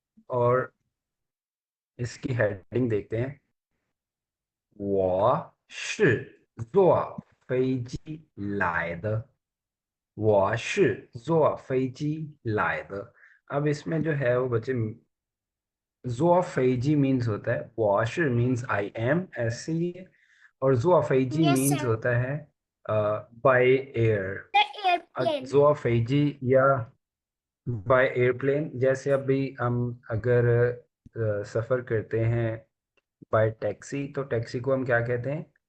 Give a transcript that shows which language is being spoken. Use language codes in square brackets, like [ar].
[hi] और इसकी हेडिंग देखते हैं। [zh] 我是坐飞机来的我是坐飞机来的। [hi] अब इसमें जो है वो बच्चे, ज़ो फेजी मीन्स होता है, [zh] 我是 [hi] मीन्स आई एम, ऐसे ही है। और ज़ो फेजी [en] Yes means sir. [hi] होता है बाय एयर। [en] The airplane. [hi] ज़ो फेजी या बाय एयरप्लेन, जैसे अभी हम अगर सफ़र करते हैं बाय टैक्सी, तो टैक्सी को हम क्या कहते हैं?